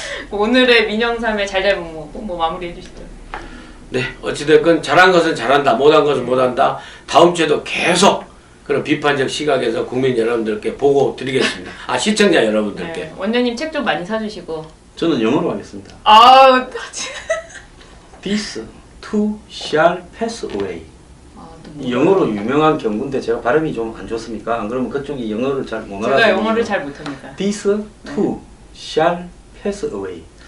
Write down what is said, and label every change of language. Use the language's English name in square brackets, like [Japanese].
[Korean] 오늘의 민영삼의 잘잘못뭐 뭐 마무리해 주시죠. 네, 어찌됐건 잘한 것은 잘한다, 못한 것은 못한다. 다음 주에도 계속 그런 비판적 시각에서 국민 여러분들께 보고 드리겠습니다. 아 시청자 여러분들께. 네. 원장님 책 좀 많이 사주시고. 저는 영어로 하겠습니다. 아 [English] This too shall pass away. [Korean] 뭐. 영어로 유명한 경구인데 제가 발음이 좀 안 좋습니까? 안 그러면 그쪽이 영어를 잘 못 알아듣는 제가 영어를 잘 못합니다. [English] This too shall pass away.